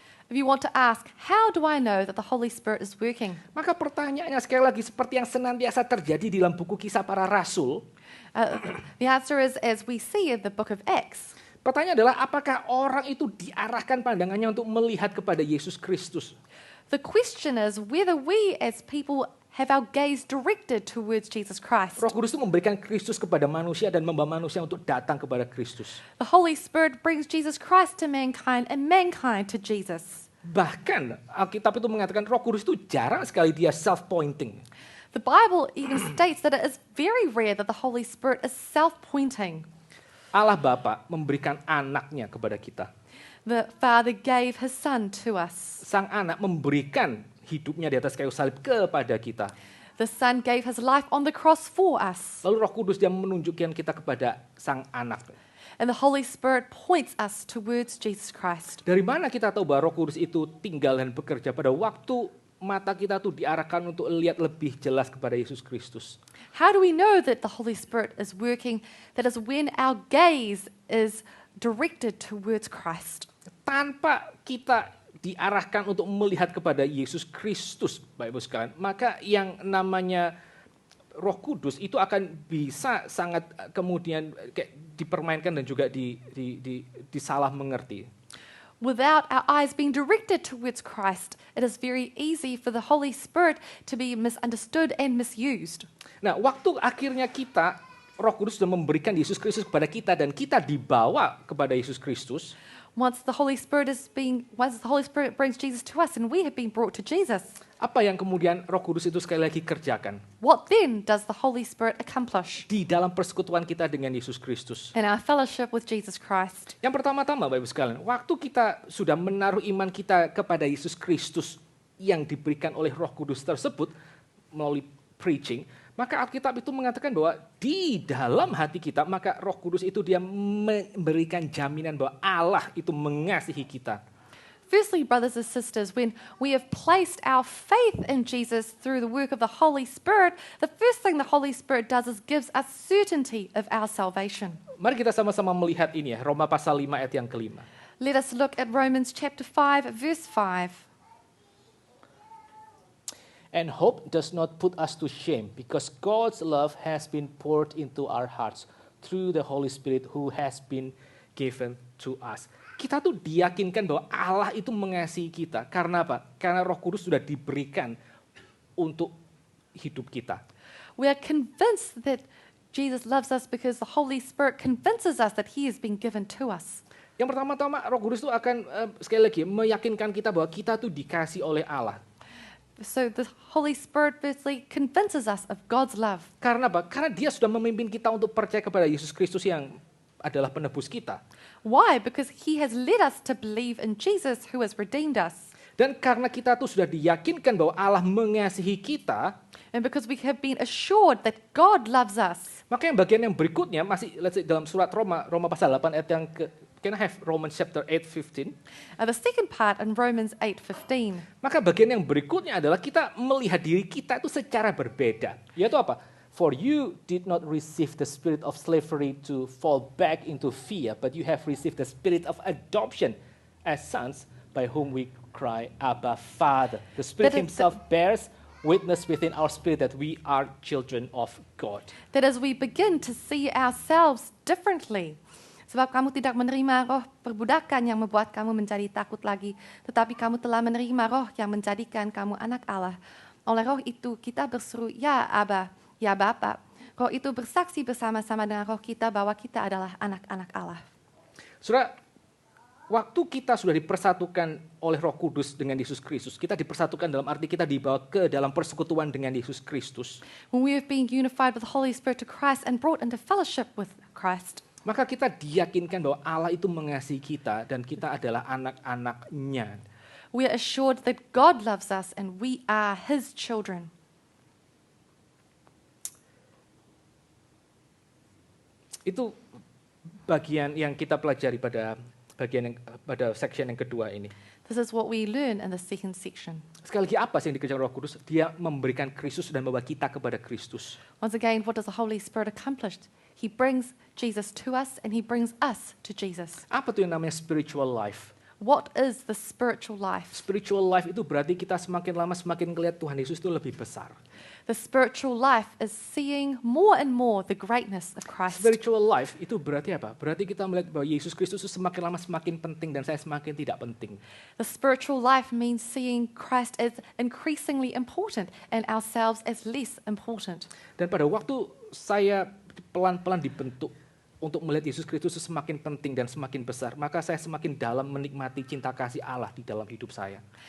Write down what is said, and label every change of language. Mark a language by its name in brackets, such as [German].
[English] If you want to ask, how do I know that the Holy Spirit is working? [Indonesian] Maka pertanyaannya sekali lagi seperti yang senantiasa terjadi di dalam buku Kisah Para Rasul. [English] The answer is, as we see in the book of Acts. [Indonesian] Pertanyaan adalah apakah orang itu diarahkan pandangannya untuk melihat kepada Yesus Kristus? [English] The question is whether we as people have our gaze directed towards Jesus Christ. [Indonesian] Roh Kudus itu memberikan Kristus kepada manusia dan membawa manusia untuk datang kepada Kristus. [English] The Holy Spirit brings Jesus Christ to mankind and mankind to Jesus. [Indonesian] Bahkan Alkitab itu mengatakan Roh Kudus itu jarang sekali dia self-pointing. [English] The Bible even states that it is very rare that the Holy Spirit is self-pointing. [Indonesian] Allah Bapa memberikan anaknya kepada kita. [English] The Father gave His Son to us. [Indonesian] Sang anak memberikan hidupnya di atas kayu salib kepada kita. [English] The Son gave His life on the cross for us. [Indonesian] Lalu Roh Kudus dia menunjukkan kita kepada sang anak. [English] And the Holy Spirit points us towards Jesus Christ. [Indonesian] Dari mana kita tahu bahwa Roh Kudus itu tinggal dan bekerja pada waktu mata kita tuh diarahkan untuk lihat lebih jelas kepada Yesus Kristus? [English] How do we know that the Holy Spirit is working? That is when our gaze is directed towards Christ. [Indonesian] Tanpa kita diarahkan untuk melihat kepada Yesus Kristus, Bapak Ibu sekalian, maka yang namanya Roh Kudus itu akan bisa sangat kemudian kayak dipermainkan dan juga disalah mengerti. [English] Without our eyes being directed towards Christ, it is very easy for the Holy Spirit to be misunderstood and misused. [Indonesian] Nah, waktu akhirnya kita, Roh Kudus sudah memberikan Yesus Kristus kepada kita dan kita dibawa kepada Yesus Kristus. [English] Once the Holy Spirit brings Jesus to us and we have been brought to Jesus. [Indonesian] Apa yang kemudian Roh Kudus itu sekali lagi kerjakan? [English] What then does the Holy Spirit accomplish? [Indonesian] Di dalam persekutuan kita dengan Yesus Kristus. [English] In our fellowship with Jesus Christ. [Indonesian] Yang pertama-tama Bapak Ibu sekalian, waktu kita sudah menaruh iman kita kepada Yesus Kristus yang diberikan oleh Roh Kudus tersebut melalui preaching, maka Alkitab itu mengatakan bahwa di dalam hati kita, maka Roh Kudus itu dia memberikan jaminan bahwa Allah itu mengasihi kita. [English] Firstly, brothers and sisters, when we have placed our faith in Jesus through the work of the Holy Spirit, the first thing the Holy Spirit does is gives us certainty of our salvation. [Indonesian] Mari kita sama-sama melihat ini ya, Roma pasal 5 ayat yang ke-5. [English] Let us look at Romans chapter 5, verse 5. And hope does not put us to shame, because God's love has been poured into our hearts through the Holy Spirit who has been given to us. [Indonesian] Kita tuh diyakinkan bahwa Allah itu mengasihi kita. Karena apa? Karena Roh Kudus sudah diberikan untuk hidup kita. [English] We are convinced that Jesus loves us because the Holy Spirit convinces us that He has been given to us. [Indonesian] Yang pertama-tama Roh Kudus itu akan sekali lagi meyakinkan kita bahwa kita tuh dikasih oleh Allah. [English] So the Holy Spirit firstly convinces us of God's love. [Indonesian] Karena apa? Karena Dia sudah memimpin kita untuk percaya kepada Yesus Kristus yang adalah penebus kita. [English] Why? Because He has led us to believe in Jesus who has redeemed us. [Indonesian] Dan karena kita tuh sudah diyakinkan bahwa Allah mengasihi kita, [English] and because we have been assured that God loves us. [Indonesian] Maka yang bagian yang berikutnya masih dalam surat Roma pasal 8 ayat yang [English] can I have Romans chapter 8:15? The second part in Romans 8:15. [Indonesian] Maka bagian yang berikutnya adalah kita melihat diri kita itu secara berbeda. Yaitu apa? [English] For you did not receive the spirit of slavery to fall back into fear, but you have received the spirit of adoption as sons, by whom we cry, Abba, Father. The Spirit Himself bears witness within our spirit that we are children of God. That as we begin to see ourselves differently. [Indonesian] Sebab kamu tidak menerima roh perbudakan yang membuat kamu menjadi takut lagi, tetapi kamu telah menerima roh yang menjadikan kamu anak Allah. Oleh roh itu kita berseru, ya Abba, ya Bapa. Roh itu bersaksi bersama-sama dengan roh kita bahwa kita adalah anak-anak Allah. Saudara, waktu kita sudah dipersatukan oleh Roh Kudus dengan Yesus Kristus, kita dipersatukan dalam arti kita dibawa ke dalam persekutuan dengan Yesus Kristus. [English] When we have been unified with the Holy Spirit to Christ and brought into fellowship with Christ, [Indonesian] maka kita diyakinkan bahwa Allah itu mengasihi kita dan kita adalah anak-anak-Nya. [English] we are assured that God loves us and we are His children. [Indonesian] Itu bagian yang kita pelajari pada section yang kedua ini. [English] This is what we learn in the second section. [Indonesian] Sekali lagi apa sih yang dikerjakan Roh Kudus? Dia memberikan Kristus dan membawa kita kepada Kristus. [English] Once again, what does the Holy Spirit accomplish? He brings Jesus to us and He brings us to Jesus. [Indonesian] Apa tuh yang namanya spiritual life? [English] What is the spiritual life? [Indonesian] Spiritual life itu berarti kita semakin lama semakin melihat Tuhan Yesus itu lebih besar. [English] The spiritual life is seeing more and more the greatness of Christ. [Indonesian] Spiritual life itu berarti apa? Berarti kita melihat bahwa Yesus Kristus itu semakin lama semakin penting dan saya semakin tidak penting. [English] The spiritual life means seeing Christ as increasingly important and ourselves as less important. [Indonesian] Dan pada waktu saya pelan-pelan dibentuk untuk melihat Yesus Kristus itu semakin penting dan semakin besar, maka saya semakin dalam menikmati cinta kasih Allah di dalam hidup saya.